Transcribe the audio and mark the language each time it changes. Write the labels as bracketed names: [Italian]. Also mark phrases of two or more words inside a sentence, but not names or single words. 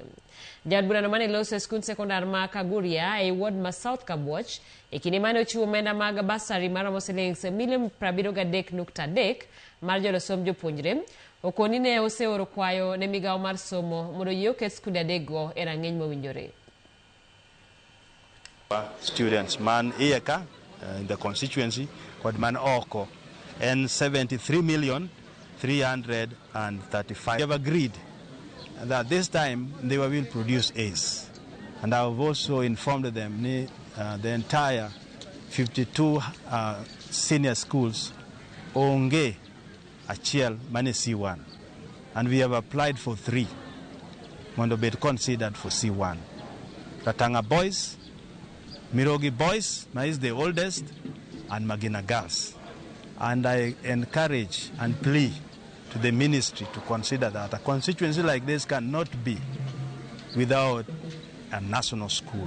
[Luo (Kenya and Tanzania)] Jaod burano mane loso e skund sekondar ma Kaguria e ward ma South Kabuoch e kinde mane ochiwo omenda mag basari maromo silings milion 73.3 mar jolo somb jopuonjre, okoni ne oseoro kwayo ne migawo mar somo mondo yie oket skunde adekgo e rang'iny mowinjore. Students man ieka [English] in the constituency [Luo (Kenya and Tanzania)] kod man oko and 73,335. [English] We have agreed that this time they will produce A's, and I have also informed them the entire 52 senior schools [Luo (Kenya and Tanzania)] onge achiel mane [English] C1, and we have applied for 3 [Luo (Kenya and Tanzania)] mondo bet [English] considered for C1. Ratang'a Boys, Migori Boys, is the oldest, and Magina Girls. And I encourage and plea to the ministry to consider that a constituency like this cannot be without a national school.